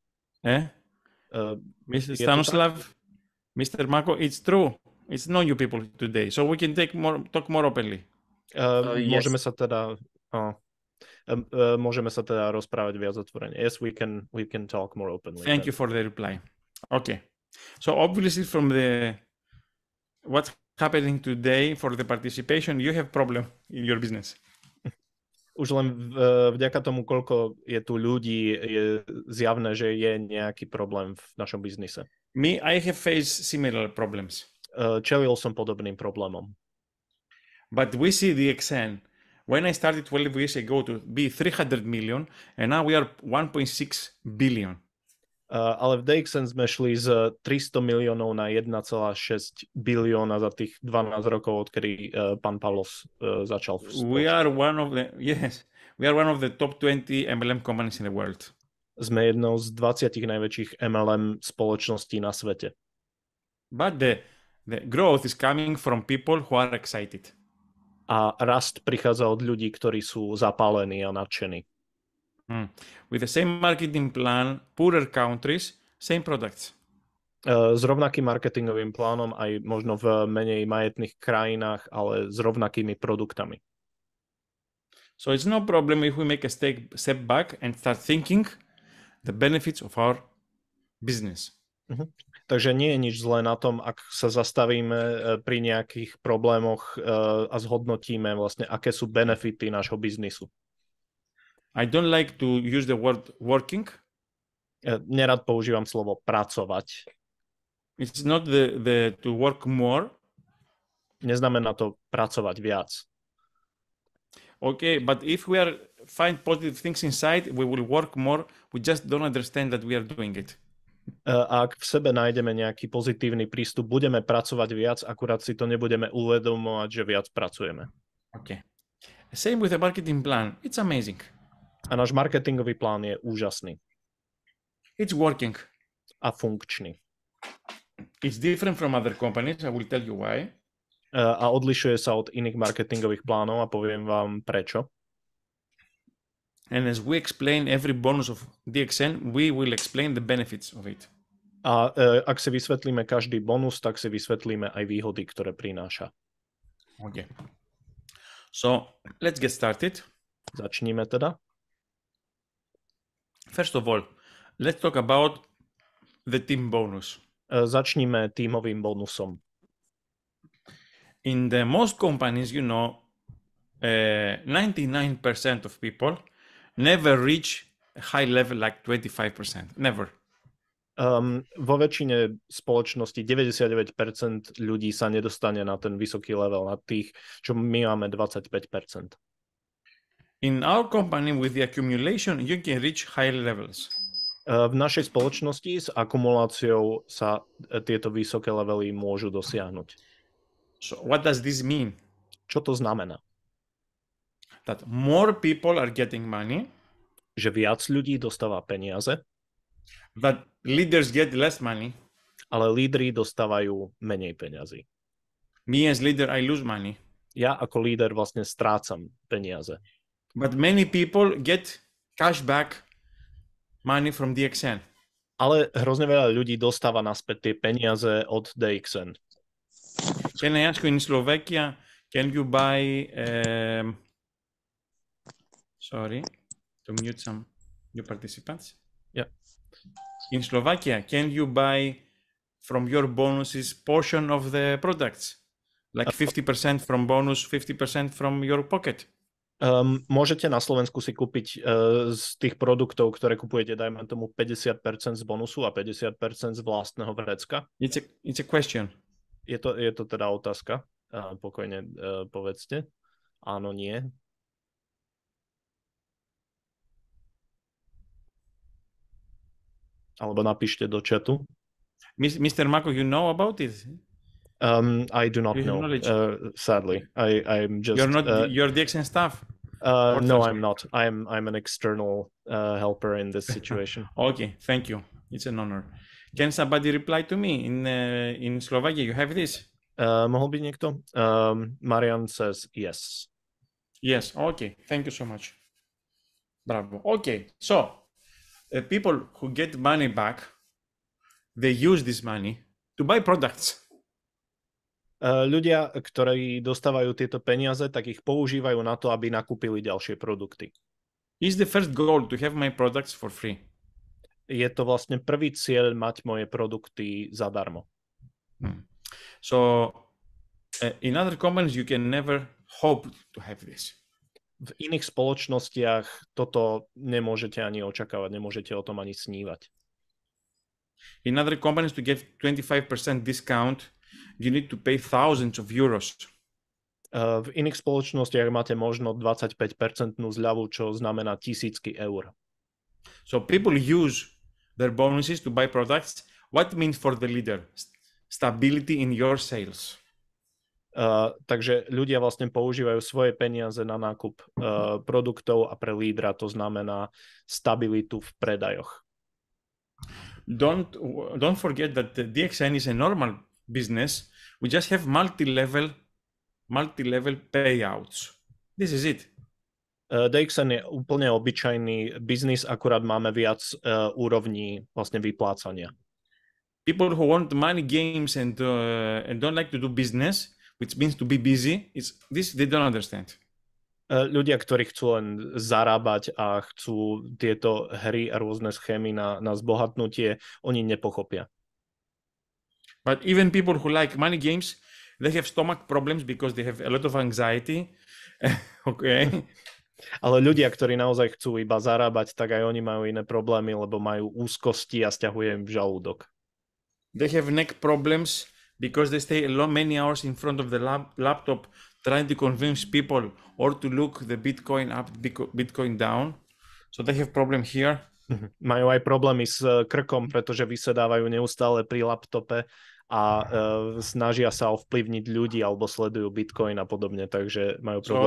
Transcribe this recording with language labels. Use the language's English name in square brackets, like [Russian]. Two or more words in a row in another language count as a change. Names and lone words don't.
[English] Mr. Stanislav, Mr. Marko, it's true. It's no new people today, so we can talk more openly. Yes. [Slovak] Môžeme sa teda rozprávať viac otvorene. [English] Yes, we can talk more openly. Thank you for the reply. Okay. So obviously from what's happening today for the participation, you have problem in your business. [Slovak] Už len vďaka tomu, koľko je tu ľudí, je zjavné, že je nejaký problém v našom biznise. [English] Me, I have faced similar problems. [Slovak] Čelil som podobným problémom. [English] But we see DXN. When I started 12 years ago to be 300 million, and now we are 1.6 billion. [Slovak] Ale v DXN sme šli z 300 miliónov na 1,6 bilióna za tých 12 rokov, odkedy pán Pavlos začal. [English] We are one of the top 20 MLM companies in the world. [Slovak] Sme jednou z 20 najväčších MLM spoločností na svete. [English] But the growth is coming from people who are excited. [Slovak] A rast prichádza od ľudí, ktorí sú zapálení a nadšení. [English] With the same marketing plan, poorer countries, same products. [Slovak] S rovnakým marketingovým plánom aj možno v menej majetných krajinách, ale s rovnakými produktami. [English] So it's no problem if we make a step back and start thinking the benefits of our business. [Slovak] Takže nie je nič zlé na tom, ak sa zastavíme pri nejakých problémoch a zhodnotíme vlastne, aké sú benefity nášho biznisu. [English] I don't like to use the word working. [Slovak] Nerad používam slovo pracovať. [English] It's not the to work more. [Slovak] Neznamená to pracovať viac. [English] Okay, but if we are find positive things inside, we will work more. We just don't understand that we are doing it. [Slovak] Ak v sebe nájdeme nejaký pozitívny prístup, budeme pracovať viac, akurát si to nebudeme uvedomovať, že viac pracujeme. [English] Okay. Same with the marketing plan. It's amazing. [Slovak] A náš marketingový plán je úžasný. [English] It's working. [Slovak] A funkčný. [English] It's different from other companies. I will tell you why. [Slovak] A odlišuje sa od iných marketingových plánov a poviem vám prečo. [English] And as we explain every bonus of DXN, we will explain the benefits of it. [Slovak] A ak si vysvetlíme každý bonus, tak si vysvetlíme aj výhody, ktoré prináša. [English] Okay. So let's get started. [Slovak] Začníme teda. [English] First of all, let's talk about the team bonus. [Slovak] Začníme tímovým bonusom. [English] In the most companies, 99% of people never reach a high level like 25%. Never. [Slovak] Vo väčšine spoločnosti 99% ľudí sa nedostane na ten vysoký level, na tých, čo my máme 25%. [English] In our company, with the accumulation, you can reach high levels. [Slovak] V našej spoločnosti s akumuláciou sa tieto vysoké levely môžu dosiahnuť. [English] So what does this mean? [Slovak] Čo to znamená? [English] That more people are getting money. [Slovak] Že viac ľudí dostáva peniaze. [English] That leaders get less money. [Slovak] Ale lídri dostávajú menej peňazí. [English] Me as leader, I lose money. [Slovak] Ja ako líder vlastne strácam peniaze. [English] But many people get cash back money from DXN. [Slovak] Ale hrozne veľa ľudí dostáva naspäť tie peniaze od DXN. [English] Can I ask you, in Slovakia, can you buy... sorry, to mute some new participants. Yeah. In Slovakia, can you buy from your bonuses portion of the products? Like 50% from bonus, 50% from your pocket? [Slovak] Môžete na Slovensku si kúpiť z tých produktov, ktoré kupujete, dajme tomu 50% z bonusu a 50% z vlastného vrecka? [English] It's a question. [Slovak] Je to teda otázka. Pokojne povedzte. Áno, nie. Alebo napíšte do chatu. [English] Mr. Mako, you know about it? I do not know. Sadly, I'm just. You're DXN staff. No, I'm not. I'm an external helper in this situation. Okay, thank you. It's an honor. Can somebody reply to me in Slovakia? You have this? [Slovak] Mohol by niekto? [English] Marian says yes. Yes. Okay. Thank you so much. Bravo. Okay. So people who get money back, they use this money to buy products. [Slovak] Ľudia, ktorí dostávajú tieto peniaze, tak ich používajú na to, aby nakúpili ďalšie produkty. [English] Is the first goal to have my products for free? [Slovak] Je to vlastne prvý cieľ mať moje produkty zadarmo. [English] So in other companies you can never hope to have this. [Slovak] V iných spoločnostiach toto nemôžete ani očakávať, nemôžete o tom ani snívať. [English] In other companies to get 25% discount, you need to pay thousands of euros. [Slovak] V iných spoločnostiach máte možno 25% zľavu, čo znamená tisícky eur. [English] So people use their bonuses to buy products. What means for the leader? Stability in your sales. [Slovak] Takže ľudia vlastne používajú svoje peniaze na nákup produktov a pre lídra to znamená stabilitu v predajoch. [English] Don't forget that the DXN is a normal business. We just have multi-level payouts. This is it. [Slovak] DXN je úplne obyčajný biznis, akurát máme viac úrovní vlastne vyplácania. [English] People who want money games and don't like to do business, which means to be busy, this they don't understand. [Slovak] Ľudia, ktorí chcú len zarábať a chcú tieto hry a rôzne schémy na zbohatnutie, oni nepochopia. [English] But even people who like money games, they have stomach problems because they have a lot of anxiety. Okay. [Slovak] Ale ľudia, ktorí naozaj chcú iba zarábať, tak aj oni majú iné problémy, lebo majú úzkosti a stiahuje im žalúdok. [English] They have neck problems because they stay many hours in front of the laptop trying to convince people or to look the Bitcoin up, Bitcoin down. So they have problem here. [Slovak] Majú aj problémy s krkom, pretože vysedávajú neustále pri laptope a snažia sa ovplyvniť ľudí alebo sledujú Bitcoin a podobne, takže majú problémy.